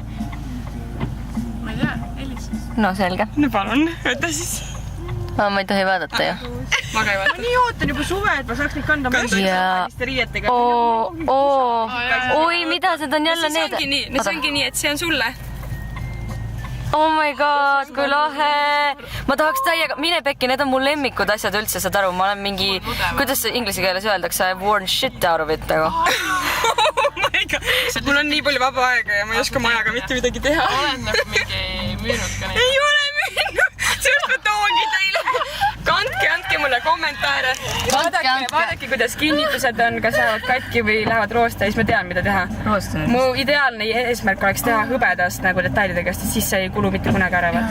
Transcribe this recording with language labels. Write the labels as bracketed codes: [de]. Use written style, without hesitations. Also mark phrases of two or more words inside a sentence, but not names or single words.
[et] Ma ei tea. Elis. No selge. No palun. Võta siis. Ma ei tohi vaadata ju. Ma ka ei vaata. Ma nii ootan juba suve, et ma saaks neid kanda mõniste riietega. Oi, mida? Need on jälle need? See ongi nii, et see on sulle. [en] Oh my god, [et] kui lahe! Ma tahaks täiega... Mine pekki, need on mu lemmikud asjad üldse, saad aru? Ma olen mingi... Kuidas inglise keeles öeldakse? [en] I've worn shit out of it, aga... Oh my god! [et] Mul on nii palju vaba aega ja ma ei oska majaga mitte midagi teha. Olen nagu mingi müünud ka neid. Ei ole müünud! Sellest ma toongi teile. Andke mulle kommentaare. Vaadake, kuidas kinnitused on, kas lähevad katki või lähevad roosta ja siis ma tean, mida teha. Mu ideaalne eesmärk oleks teha hõbedast nagu detailidega, sest siis see ei kulu mitte kunagi ära võtta.